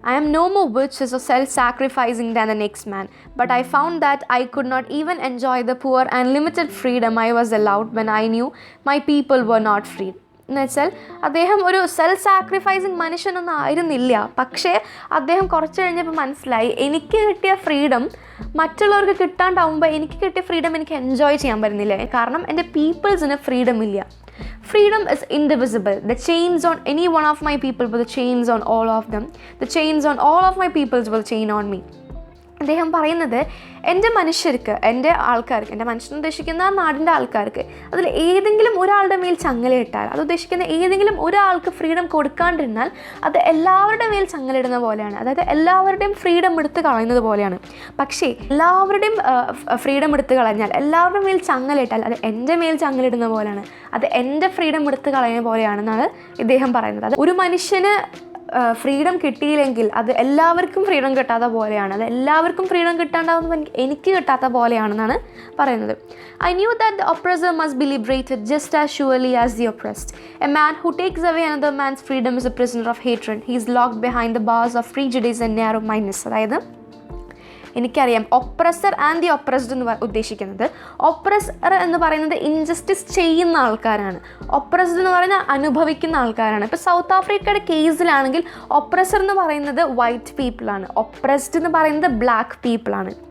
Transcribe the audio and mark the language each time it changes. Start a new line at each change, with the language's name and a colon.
English: I am no more which self sacrificing than the next man, but I found that I could not even enjoy the poor and limited freedom I was allowed when I knew my people were not free.
Malayalam: എന്ന് വെച്ചാൽ അദ്ദേഹം ഒരു self sacrificing മനുഷ്യനൊന്നും ആയിരുന്നില്ല. പക്ഷേ അദ്ദേഹം കുറച്ച് കഴിഞ്ഞപ്പോൾ മനസ്സിലായി, എനിക്ക് കിട്ടിയ ഫ്രീഡം മറ്റുള്ളവർക്ക് കിട്ടാണ്ടാവുമ്പോൾ എനിക്ക് കിട്ടിയ ഫ്രീഡം എനിക്ക് എൻജോയ് ചെയ്യാൻ പറ്റുന്നില്ല, കാരണം എൻ്റെ പീപ്പിൾസിന് ഫ്രീഡം ഇല്ല.
English: Freedom is indivisible. The chains on any one of my people will chains on all of them. The chains on all of my peoples will chain on me.
Malayalam: അദ്ദേഹം പറയുന്നത് എൻ്റെ മനുഷ്യർക്ക്, എൻ്റെ ആൾക്കാർക്ക്, എൻ്റെ മനുഷ്യൻ ഉദ്ദേശിക്കുന്ന ആ നാടിൻ്റെ ആൾക്കാർക്ക് അതിൽ ഏതെങ്കിലും ഒരാളുടെ മേൽ ചങ്ങലയിട്ടാൽ, അത് ഉദ്ദേശിക്കുന്ന ഏതെങ്കിലും ഒരാൾക്ക് ഫ്രീഡം കൊടുക്കാണ്ടിരുന്നാൽ അത് എല്ലാവരുടെ മേൽ ചങ്ങലിടുന്ന പോലെയാണ്. അതായത് എല്ലാവരുടെയും ഫ്രീഡം എടുത്ത് കളയുന്നത് പോലെയാണ്. പക്ഷേ എല്ലാവരുടെയും ഫ്രീഡം എടുത്ത് കളഞ്ഞാൽ, എല്ലാവരുടെ മേൽ ചങ്ങലിട്ടാൽ അത് എൻ്റെ മേൽ ചങ്ങലിടുന്ന പോലെയാണ്, അത് എൻ്റെ ഫ്രീഡം എടുത്ത് കളയുന്ന പോലെയാണെന്നാണ് ഇദ്ദേഹം പറയുന്നത്. അത് ഒരു മനുഷ്യന് ഫ്രീഡം കിട്ടിയില്ലെങ്കിൽ അത് എല്ലാവർക്കും ഫ്രീഡം കിട്ടാത്ത പോലെയാണ്, അത് എല്ലാവർക്കും ഫ്രീഡം കിട്ടാണ്ടാവുമ്പോൾ എനിക്ക് കിട്ടാത്ത പോലെയാണെന്നാണ് പറയുന്നത്.
English: I knew that the oppressor must be liberated just as surely as the oppressed. A man who takes away another man's freedom is a prisoner of hatred. He is locked behind the bars of prejudice and narrow-mindedness.
Malayalam: അതായത് എനിക്കറിയാം oppressor and the oppressed എന്ന് ഉദ്ദേശിക്കുന്നത്, oppressor എന്ന് പറയുന്നത് injustice ചെയ്യുന്ന ആൾക്കാരാണ്, oppressed എന്ന് പറയുന്നത് അനുഭവിക്കുന്ന ആൾക്കാരാണ്. ഇപ്പോൾ സൗത്ത് ആഫ്രിക്കയുടെ കേസിലാണെങ്കിൽ ഒപ്രസർ എന്ന് പറയുന്നത് വൈറ്റ് പീപ്പിളാണ്, ഒപ്രസ്ഡ് എന്ന് പറയുന്നത് ബ്ലാക്ക് പീപ്പിളാണ്.